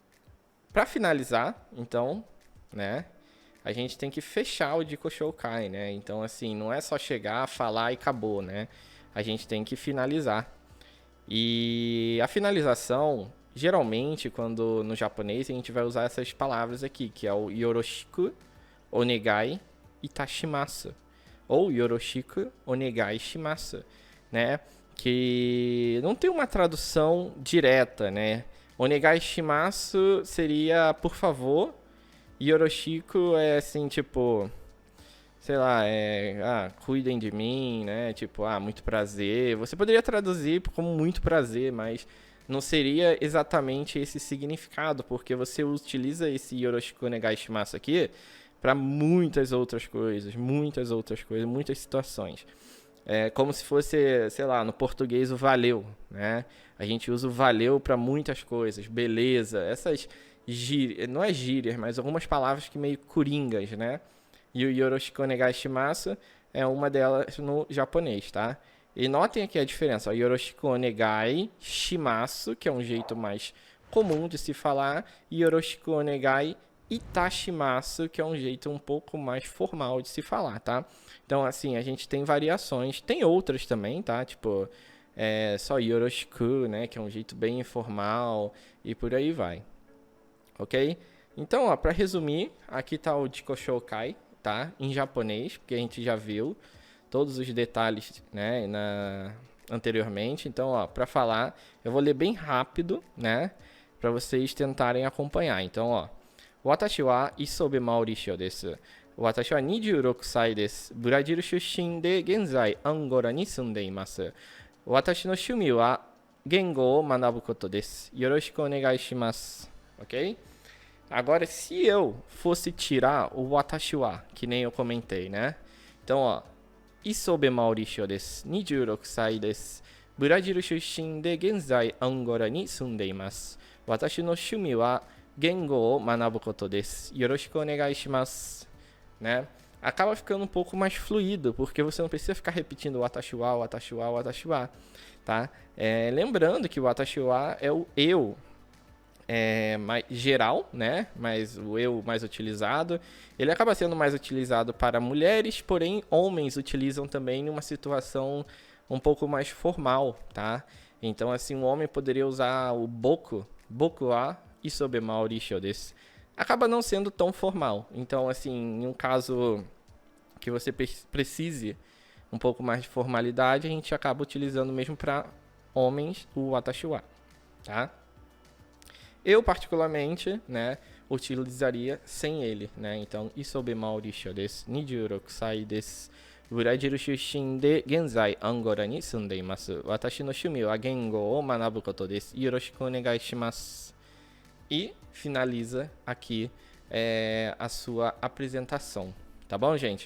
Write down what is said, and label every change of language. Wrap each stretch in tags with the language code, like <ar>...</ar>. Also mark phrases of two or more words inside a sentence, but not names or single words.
<pt>Para finalizar, então, né? a gente tem que fechar o</pt> <ja>自己紹介,</ja> <pt>né? Então, assim, não é só chegar, falar e acabou, né? A gente tem que finalizar. E a finalização, geralmente, quando no japonês, a gente vai usar essas palavras aqui, que é o</pt> <ja>よろしく、お願い</ja> <pt>e tashimasu.</pt> <ja>Ou よろしく、お願いします,</ja> <pt>né? Que não tem uma tradução direta, né?</pt> <ja>お願いします</ja> <pt>seria por favor, yoroshiku é assim, tipo, sei lá, cuidem de mim, né? Tipo, muito prazer. Você poderia traduzir como muito prazer, mas não seria exatamente esse significado, porque você utiliza esse</pt> <ja>よろしくお願いします</ja> <pt>aqui para muitas outras coisas, muitas situações. É como se fosse, sei lá, no português o valeu, né? A gente usa o valeu para muitas coisas, beleza, essas gírias, não é gírias, mas algumas palavras que meio coringas, né? E o</pt> <ja>よろしくお願いします</ja> <pt>é uma delas no japonês, tá? E notem aqui a diferença, o</pt> <ja>よろしくお願いします,</ja> <pt>que é um jeito mais comum de se falar, e</pt> <ja>よろしくお願いいたします,</ja> <pt>que é um jeito um pouco mais formal de se falar, tá? Então, assim, a gente tem variações, tem outras também, tá? Tipo, só yoroshiku, né? Que é um jeito bem informal e por aí vai, ok? Então, ó, para resumir, aqui tá o</pt> <ja>自己紹介,</ja> <pt>tá? Em japonês, porque a gente já viu todos os detalhes, né? Anteriormente. Então, ó, para falar, eu vou ler bem rápido, né? Para vocês tentarem acompanhar. Então, ó.</pt> <ja>Watashi wa Isobe Mauricio desu. 私は 26 歳です。ブラジル出身で現在アンゴラに住んでいます。私の趣味は言語を学ぶことです。よろしくお願いします。Ok?</ja> <pt>Agora, se eu fosse tirar o</pt> <ja>私は,</ja> <pt>que nem eu comentei, né? Então, ó.</pt> <ja>Isobe Mauricio desu. 26 歳です。ブラジル出身で現在アンゴラに住んでいます。私の趣味は言語を学ぶことです。よろしくお願いします。</ja> <pt>Né? Acaba ficando um pouco mais fluido, porque você não precisa ficar repetindo o</pt> <ja>私は、私は、私は,</ja> <pt>tá? Lembrando que o</pt> <ja>私は</ja> <pt>é o eu mais geral, né? Mas o eu mais utilizado. Ele acaba sendo mais utilizado para mulheres, porém homens utilizam também em uma situação um pouco mais formal, tá? Então, assim, um homem poderia usar o</pt> <ja>boku wa Isobe Mauricio desu.</ja> <pt>Acaba não sendo tão formal. Então, assim, em um caso que você precise um pouco mais de formalidade, a gente acaba utilizando mesmo para homens o</pt> <ja>私は,</ja> <pt>tá? Eu, particularmente, né, utilizaria sem ele, né?</pt> <ja>Então, Isobe Mauricio desu, 26 歳です。ブラジル出身で現在アンゴラに住んでいます。私の趣味は言語を学ぶことです。よろしくお願いします。</ja> <pt>E finaliza aqui a sua apresentação, tá bom, gente?</pt>